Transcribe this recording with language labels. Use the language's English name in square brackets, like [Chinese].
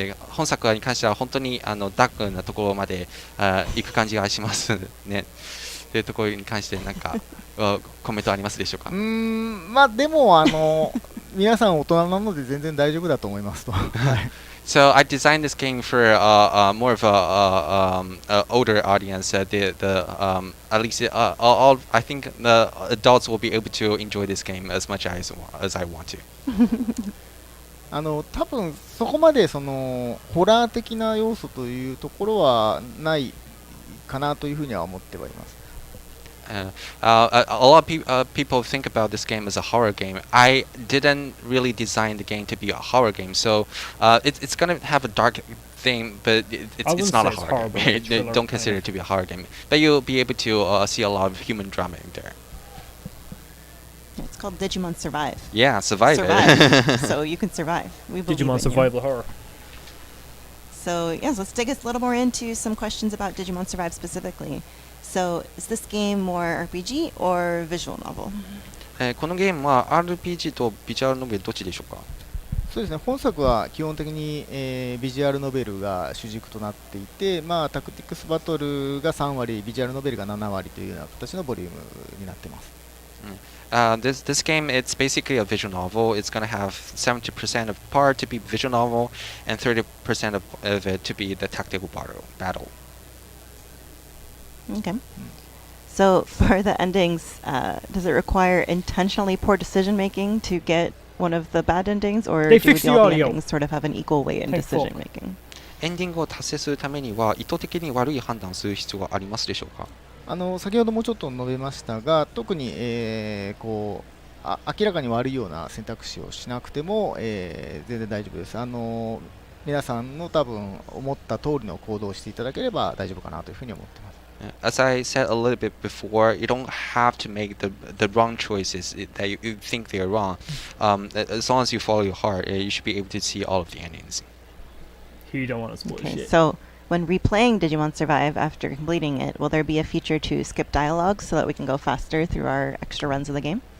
[Japanese] 本作に関しては本当にダークなところまで行く感じがしますね。というところに関してなんかコメントありますでしょうか。まあでも皆さん大人なので全然大丈夫だと思いますと。はい。 [English] So I designed this game for more of a older audience. At least all I think the adults will be able to enjoy this game as much as I want to. [Japanese] 多分そこまでそのホラー的な要素というところはないかなというふうには思ってはいます。 [English] A lot of people think about this game as a horror game. I didn't really design the game to be a horror game, so it's gonna have a dark theme, but it's not a horror game. Don't consider it to be a horror game. But you'll be able to see a lot of human drama in there. It's called Digimon Survive. Yeah, survive. So you can survive. We believe Digimon Survival Horror. So yes, let's dig a little more into some questions about Digimon Survive specifically. So is this game more RPG or visual novel? [Japanese] このゲームは RPG とビジュアルノベルどっちでしょうか。そうですね、本作は基本的に、ビジュアルノベルが主軸となっていて、まあ、タクティクスバトルが3割、ビジュアルノベルが7割というような形のボリュームになっています。 [English] This game, it's basically a visual novel. It's going to have 70% of part to be visual novel and 30% of it to be the tactical battle. Okay. So for the endings, does it require intentionally poor decision making to get one of the bad endings, or do all the endings sort of have an equal weight in decision making? [Japanese] エンディングを達成するためには意図的に悪い判断をする必要がありますでしょうか。先ほどもちょっと述べましたが、特に、明らかに悪いような選択肢をしなくても、全然大丈夫です。皆さんの多分思った通りの行動をしていただければ大丈夫かなというふうに思っています。 [English] As I said a little bit before, you don't have to make the wrong choices that you think they are wrong. As long as you follow your heart, you should be able to see all of the endings. You don't want to spoil shit. So when replaying Digimon Survive after completing it, will there be a feature to skip dialogue so that we can go faster through our extra runs of the game?